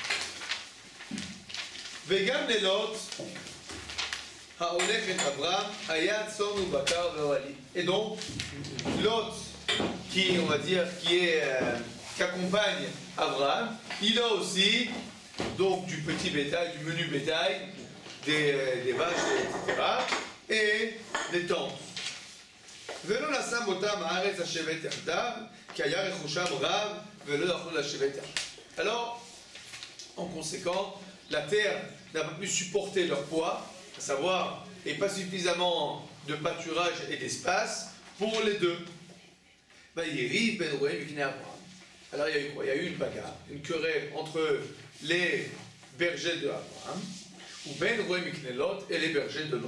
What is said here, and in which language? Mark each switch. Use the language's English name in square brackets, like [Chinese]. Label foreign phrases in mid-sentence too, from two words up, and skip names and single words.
[Hebrew] וגם ללוט ההולך את אברהם היה צאן ובקר ואהלים. [French] Et donc, Lot, qui, on va dire, qui accompagne Abraham, il a aussi donc du petit bétail, du menu bétail, des vaches, etc. et des tentes. [Hebrew] ולא נשם אותם הארץ לשבת יחדיו, כי היה רכושם רב ולא יכלו לשבת יחדיו. [French] Alors, en conséquent, la terre n'a pas pu supporter leur poids, à savoir, et pas suffisamment de pâturage et d'espace pour les deux. Alors, il y a eu quoi? Il y a eu une bagarre, une querelle entre les bergers de Abraham, ou [Hebrew] בין רועי מקנה לוט [French] et les bergers de Lot.